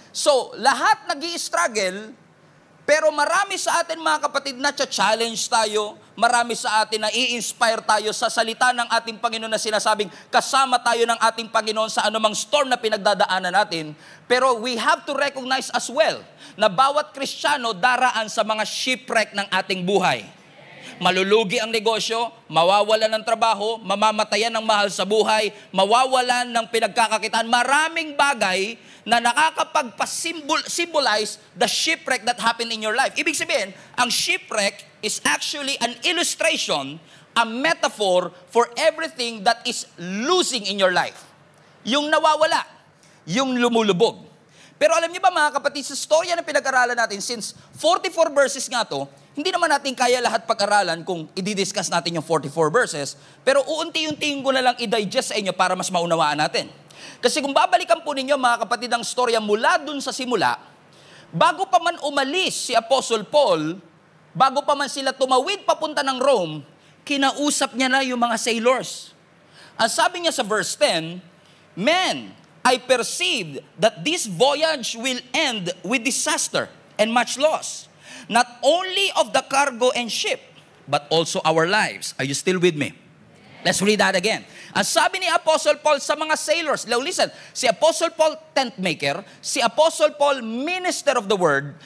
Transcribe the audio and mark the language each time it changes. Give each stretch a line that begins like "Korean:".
Filipino: So, lahat nag-i-struggle, pero marami sa atin mga kapatid na challenge tayo, marami sa atin na i-inspire tayo sa salita ng ating Panginoon na sinasabing kasama tayo ng ating Panginoon sa anumang storm na pinagdadaanan natin. Pero
English: we have to recognize as well
Filipino: na bawat Kristiyano daraan sa mga shipwreck ng ating buhay. Malulugi ang negosyo, mawawalan ng trabaho, mamamatayan ng mahal sa buhay, mawawalan ng pinagkakakitaan. Maraming bagay na nakakapagpa-symbolize
English: the shipwreck that happened in your life.
Filipino: Ibig sabihin, ang
English: shipwreck is actually an illustration, a metaphor for everything that is losing in your life.
Filipino: Yung nawawala, yung lumulubog. Pero alam niyo ba mga kapatid, sa storya na pinag-aralan natin, since 44 verses nga to, hindi naman natin kaya lahat pag-aralan kung i-discuss natin yung 44 verses, pero uunti-untiin ko na lang i-digest sa inyo para mas maunawaan natin. Kasi kung babalikan po ninyo mga kapatid ang storya mula dun sa simula, bago pa man umalis si Apostle Paul, bago pa man sila tumawid papunta ng Rome, kinausap niya na yung mga sailors. Ang sabi niya sa verse 10,
English: "Men, I perceived that this voyage will end with disaster and much loss, not only of the cargo and ship, but also our lives." Are you still with me? Let's read that again.
Filipino: Ang sabi ni Apostle Paul sa mga sailors,
English: now listen, si Apostle Paul, tent maker, si Apostle Paul, minister of the word.